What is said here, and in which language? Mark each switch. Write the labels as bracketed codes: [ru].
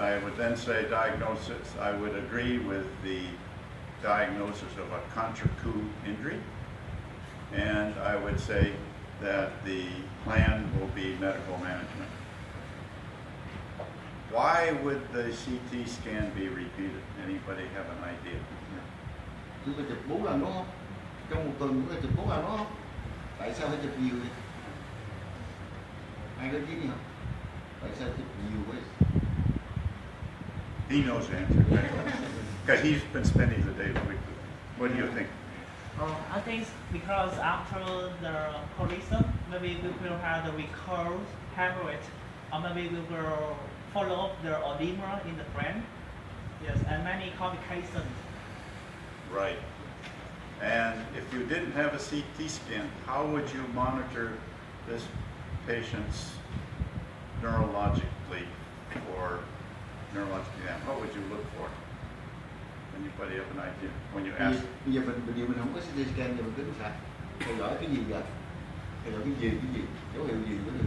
[en] I would then say diagnosis. I would agree with the diagnosis of a contra-coup injury, and I would say that the plan will be medical management. Why would the CT scan be repeated? Anybody have an idea? [vi] Chúng ta chụp 4 lần đúng không? Trong một tuần chúng ta chụp 4 lần đúng không? Tại sao phải chụp nhiều vậy? Ai có ý kiến gì không? Tại sao chụp nhiều vậy? [en] He knows the answer, because he's been spending the day with me. What do you think? I think because after the collision, maybe we will have the recurrent hemorrhage, or maybe we will follow up the edema in the brain. Yes, and many complications. Right. And if you didn't have a CT scan, how would you monitor this patient's neurologically for neurological exam? What would you look for? Anybody have an idea when you ask? [vi] Bây giờ mình không có CT scan thì mình tính sao? Theo dõi cái gì vậy? Theo dõi cái gì? Dấu hiệu gì?